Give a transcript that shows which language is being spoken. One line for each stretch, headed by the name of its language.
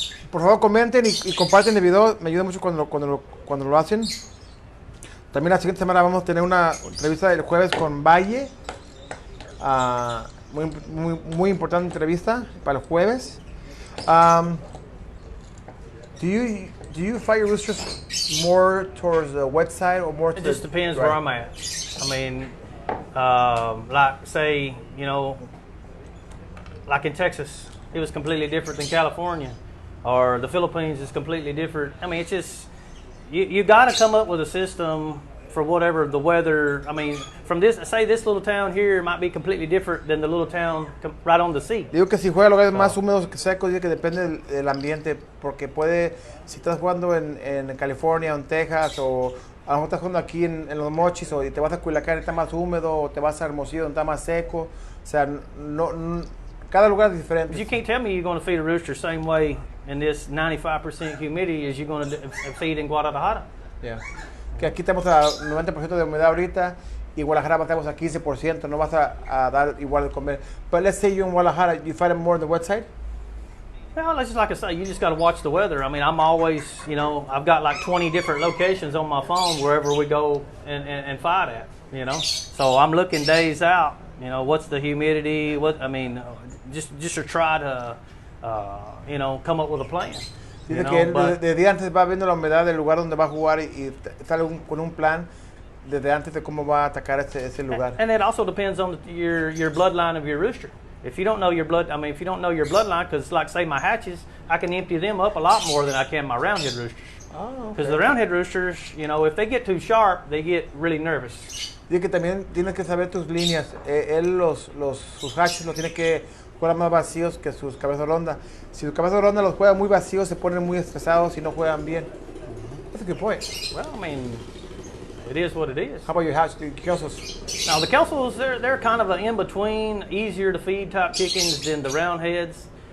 Spanish: Por favor comenten y comparten el video, me ayuda mucho cuando lo hacen. También la siguiente semana vamos a tener una entrevista el jueves con Valle. Muy importante entrevista para el jueves.
English: Do you fight your roosters more towards the wet side or more? It just depends where I'm at. I mean, like say, you know, like in Texas, it was completely different than California, or the Philippines is completely different. I mean, it's just you got to come up with a system for whatever the weather. I mean, from this little town here might be completely different than the little town right on the sea.
Spanish: Digo que si juega lugares más húmedos que secos, digo que depende del ambiente, porque si estás jugando en California o en Texas, o a lo mejor estás jugando aquí en Los Mochis, o te vas a Culiacán y está más húmedo, o te vas a Hermosillo donde está más seco, o sea, cada lugar es diferente.
English: But you can't tell me you're going to feed a rooster same way in this 95% humidity as you're going to feed in Guadalajara. Yeah.
Spanish: Que aquí estamos a 90% de humedad ahorita y Guadalajara estamos a 15%, no vas a dar igual de comer.
English: But let's say you're in Guadalajara, you fight them more on the wet side? Well, it's just like I say, you just got to watch the weather. I mean, I'm always, you know, I've got like 20 different locations on my phone wherever we go and fight at, you know. So I'm looking days out, you know, what's the humidity, just to try to you know, come up with a plan.
Spanish: Dice
English: You know,
Spanish: que él
English: but-
Spanish: desde antes va viendo la humedad del lugar donde va a jugar y sale con un plan desde antes de cómo va a atacar ese lugar.
English: And it also depends on your bloodline of your rooster. If you don't know your if you don't know your bloodline, because like say my hatches, I can empty them up a lot more than I can my roundhead roosters. Oh, Because the roundhead roosters, you know, if they get too sharp, they get really nervous.
Spanish: Dice que también tienes que saber tus líneas. Él sus hatches los tiene que jugar más vacíos que sus cabezas rondas. Si sus cabezas rondas los juega muy vacíos, se ponen muy estresados y no juegan bien.
English: That's a good point. Well, I mean, it is what it is. How about your hatch, the Kelsos? Now the Kelsels, they're kind of an in-between, easier to feed type chickens than the roundheads.